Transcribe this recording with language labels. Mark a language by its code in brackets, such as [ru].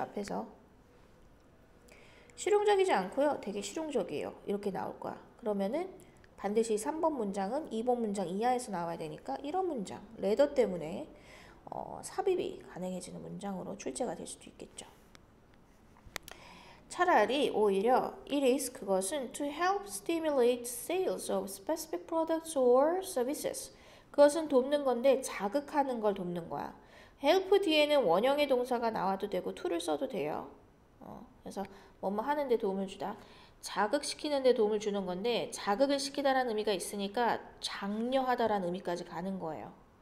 [ko] 앞에서 실용적이지 않고요. 되게 실용적이에요. 이렇게 나올 거야. 그러면은 반드시 3번 문장은 2번 문장 이하에서 나와야 되니까 이런 문장 레더 때문에 삽입이 가능해지는 문장으로 출제가 될 수도 있겠죠. 차라리 오히려 [en] it is [ko] 그것은 [en] to help stimulate sales of specific products or services. [ko] 그것은 돕는 건데 자극하는 걸 돕는 거야. help 뒤에는 원형의 동사가 나와도 되고 to를 써도 돼요. 그래서 뭐뭐 하는데 도움을 주다. 자극시키는 데 도움을 주는 건데 자극을 시키다라는 의미가 있으니까 장려하다라는 의미까지 가는 거예요.